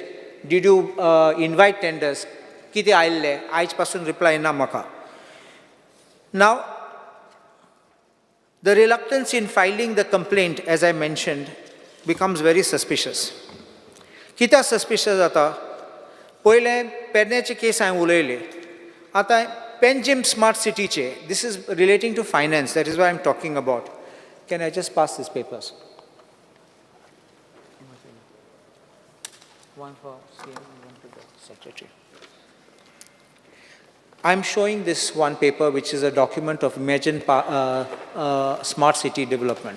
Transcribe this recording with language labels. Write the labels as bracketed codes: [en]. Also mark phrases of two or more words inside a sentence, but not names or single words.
[en] Did you invite tenders? [kok] Kiti aille, aaj pasun reply na maka. [en] Now, the reluctance in filing the complaint, as I mentioned, becomes very suspicious. [kok] Kita suspicious ata, poile Perneche case I uleile. Ata Penjim Smart City che, [en] this is relating to finance, that is what I am talking about. Can I just pass these papers? One for CM, one to the Secretary. I am showing this one paper which is a document of Imagine Smart City Development.